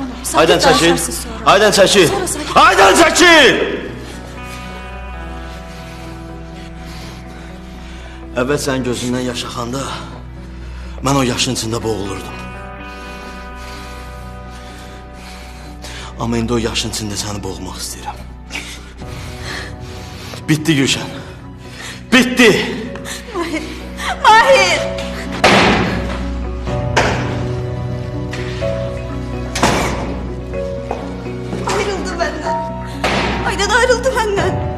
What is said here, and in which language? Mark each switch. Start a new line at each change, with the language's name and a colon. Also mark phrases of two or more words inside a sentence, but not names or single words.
Azerbaijani: Aydan çəkil. Aydan çəkil. Aydan çəkil! Əvvəl sənin gözündən yaş axanda, mən o yaşın içində boğulurdum. Amma indi o yaşın içində səni boğmaq istəyirəm. Bitti Gülşən. Bitti!
Turkish: Mahir! Mahir! Ayrıldı benden. Aydan ayrıldı benden.